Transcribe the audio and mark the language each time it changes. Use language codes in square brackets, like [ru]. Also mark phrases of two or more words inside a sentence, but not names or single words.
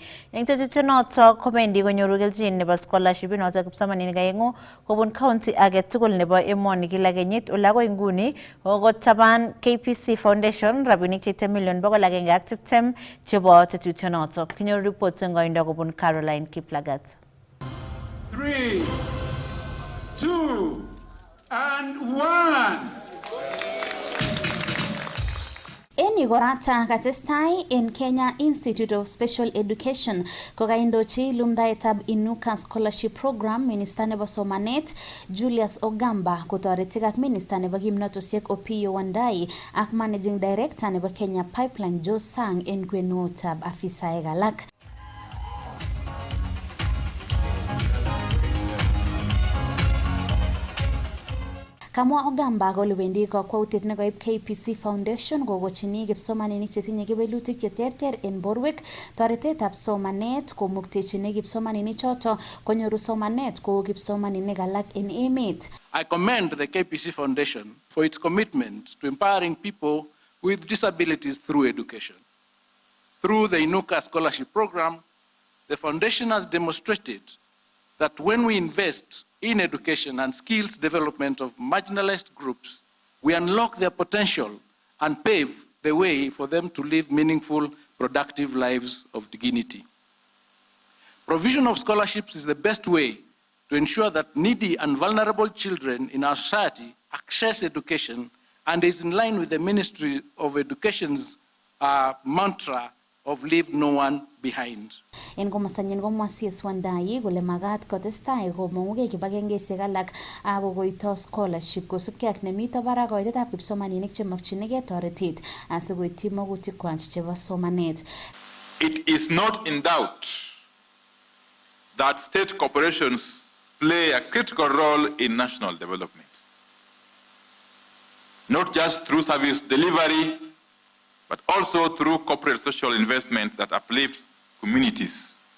[kln] Eng tetutyonoto kobendi konyoru kelchin nebo scholarship inoto kipsomaninik aengu kobun county age tugul nebo emoni kila kenyit ole akoi nguni kokotaban KPC Foundation rabinik cheite million 120 chebo tetutyonoto. Kinyoru report eng koindo kobun Caroline Kiplagat. 3, 2, and 1. En igorata katestai in Kenya Institute of Special Education kokaindochi lumdaetab Inuka Scholarship Program Minister nebo Somanet Julius Ogamba kotoreti ak Minister nebo Kimnotosiek Opiyo Wandayi ak Managing Director nebo Kenya Pipeline Joe Sang en kwenutab afisaek alak. Kamwa Ogamba kole wendi kakwautiet nekoib KPC Foundation kokochini kipsomaninik chetinye kewelutik cheterter en borwek toretetab somanet komuktechini kipsomaninik choto konyoru somanet kou kipsomaninik alak en emet. [en] I commend the KPC Foundation for its commitment to empowering people with disabilities through education. Through the Inuka Scholarship Program, the foundation has demonstrated that when we invest in education and skills development of marginalized groups, we unlock their potential and pave the way for them to live meaningful, productive lives of dignity. Provision of scholarships is the best way to ensure that needy and vulnerable children in our society access education and is in line with the Ministry of Education's mantra of leave no one behind. [kln] En komostanyin komwa CS Wandayi kole magat kotestai komong'ugei kibagengesiek alak akokoito scholarship kosubkei ak nemito barak koitetab kipsomaninik chemakchinigei toretet asikoityi magutikwak chebo somanet. [en] It is not in doubt that state corporations play a critical role in national development, not just through service delivery, but also through corporate social investment that uplifts communities.